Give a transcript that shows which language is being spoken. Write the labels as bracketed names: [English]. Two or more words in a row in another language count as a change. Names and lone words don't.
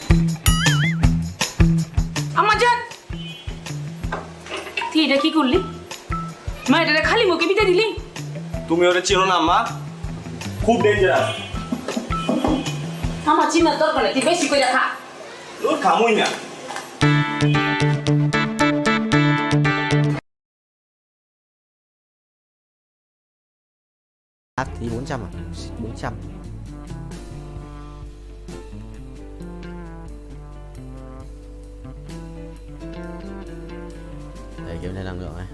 [Bangla] আমার জান, তুই এটা কি করলি? মায়েরা খালি মুখে বিতে দিলি? তুমি ওরে চিনো না মা, খুব ডেঞ্জারাস। আমার চিনার দরকার নেই, তুই বেশি করে খা। তোর খামুই না। [Vietnamese] Thì 400 à? 400. Để kiểm tra năng lượng này.